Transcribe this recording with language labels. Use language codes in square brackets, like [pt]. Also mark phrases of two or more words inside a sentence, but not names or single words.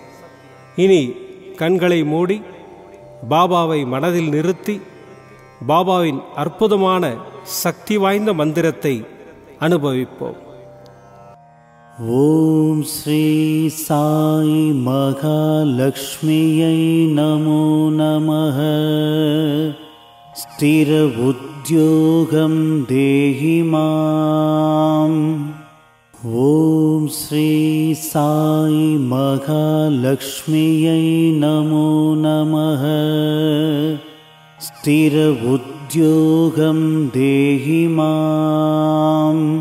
[ta] இனி கண்களை மூடி பாபாவை மனதில் நிறுத்தி பாபாவின் அற்புதமான சக்தி வாய்ந்த மந்திரத்தை அனுபவிப்போம். [sa] ॐ श्री साई महालक्ष्म्यै नमो नमः. स्थिर उद्योगं देहि माम्. ஓம் श्री साई महालक्ष्म्यै नमो नमः। स्थिर उद्योगं देहि माम्।